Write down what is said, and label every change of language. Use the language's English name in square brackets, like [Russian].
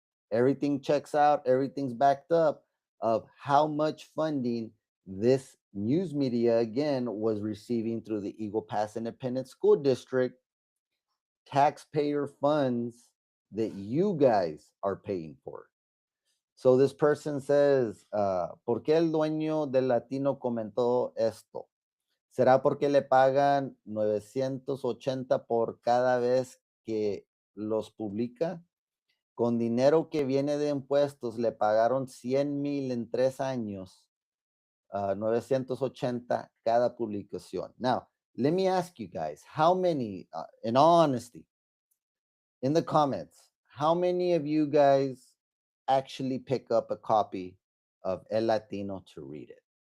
[English] Everything checks out, everything's backed up, of how much funding this news media again was receiving through the Eagle Pass Independent School District, taxpayer funds that you guys are paying for. So this person says, [Spanish] ¿por qué el dueño del latino comentó esto? ¿Será porque le pagan 980 por cada vez que los publica? Con dinero que viene de impuestos le pagaron 100,000 en 3 años, 980 cada publicación. [English] Now, let me ask you guys, how many, in all honesty, in the comments, how many of you guys actually pick up a copy of El Latino to read it?